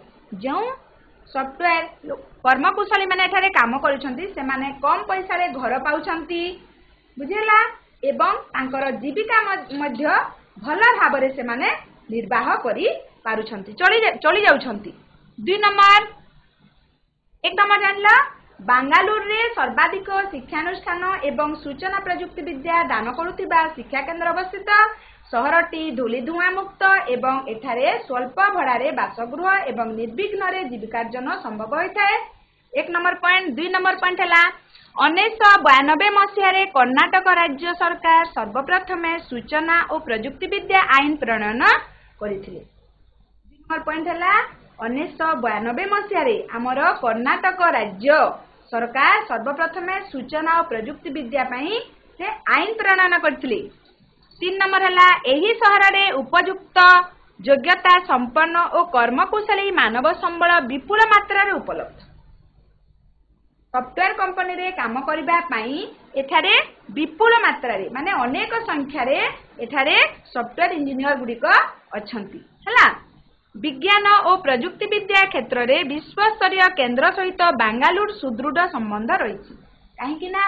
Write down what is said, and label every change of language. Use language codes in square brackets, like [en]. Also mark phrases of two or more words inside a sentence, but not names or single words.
[or] ଯୋ ସଫ୍ଟୱେର କର୍ମକୁଶଳୀ ମାନେ ଏଠାରେ କାମ କରୁଛନ୍ତି ସେମାନେ କମ ପଇସାରେ ଘର ପାଉଛନ୍ତି ବୁଝିଲ ଏବଂ ତାଙ୍କର ଜୀବିକା ମଧ୍ୟ ଭଲ ଭାବରେ ସେମାନେ ନିର୍ବାହ କରିପାରୁଛନ୍ତି ଚାଲି ଯାଉଛନ୍ତି। 2 ନମ୍ବର 1 ନମ୍ବର ଜାଣିଲ ବେଙ୍ଗାଲୋରରେ ସର୍ବାଧିକ ଶିକ୍ଷାନୁଷ୍ଠାନ ଏବଂ ସୂଚନା ପ୍ରଯୁକ୍ତି ବିଦ୍ୟା ଦାନ କରୁଥିବା ଶିକ୍ଷା କେନ୍ଦ୍ର ଅବସ୍ଥିତ ସହରଟି ଧୂଳି ଧୂଆଁ ମୁକ୍ତ ଏବଂ ଏଠାରେ ସ୍ୱଳ୍ପ ଭଡ଼ାରେ ବାସଗୃହ ଏବଂ ନିର୍ବିଘ୍ନରେ ଜୀବିକାର୍ଜନ ସମ୍ଭବ ହୋଇଥାଏ 1 ନମ୍ବର ପଏଣ୍ଟ। 2 ନମ୍ବର ପଏଣ୍ଟ ହେଲା 1992 ମସିହାରେ କର୍ଣ୍ଣାଟକ ରାଜ୍ୟ ସରକାର ସର୍ବପ୍ରଥମ ସୂଚନା ଓ ପ୍ରଯୁକ୍ତି ବିଦ୍ୟା ଆଇନ ପ୍ରଣୟନ କରିଥିଲେ। 2 ନମ୍ବର ପଏଣ୍ଟ ହେଲା 1992 ମସିହାରେ ଆମର କର୍ଣ୍ଣାଟକ ରାଜ୍ୟ ସରକାର ସର୍ବପ୍ରଥମ ସୂଚନା ଓ ପ୍ରଯୁକ୍ତି ବିଦ୍ୟା ପାଇଁ ସେ ଆଇନ ପ୍ରଣୟନ କରିଥିଲେ। 3 ନମ୍ବର ହେଲା ଏହି ସହରରେ ଉପଯୁକ୍ତ ଯୋଗ୍ୟତା ସମ୍ପନ୍ନ ଓ କର୍ମକୁଶଳୀ ମାନବ ସମ୍ବଳ ବିପୁଳ ମାତ୍ରାରେ ଉପଲବ୍ଧ। ସଫ୍ଟୱେର କମ୍ପାନୀରେ କାମ କରିବା ପାଇଁ ଏଠାରେ ବିପୁଳ ମାତ୍ରାରେ ମାନେ ଅନେକ ସଂଖ୍ୟାରେ ଏଠାରେ ସଫ୍ଟୱେର ଇଞ୍ଜିନିୟର ଗୁଡ଼ିକ ଅଛନ୍ତି ହେଲା। ବିଜ୍ଞାନ ଓ ପ୍ରଯୁକ୍ତି ବିଦ୍ୟା କ୍ଷେତ୍ରରେ ବିଶ୍ୱ ସ୍ତରୀୟ କେନ୍ଦ୍ର ସହିତ ବେଙ୍ଗାଲୋର ସୁଦୃଢ଼ ସମ୍ବନ୍ଧ ରହିଛି କାହିଁକି ନା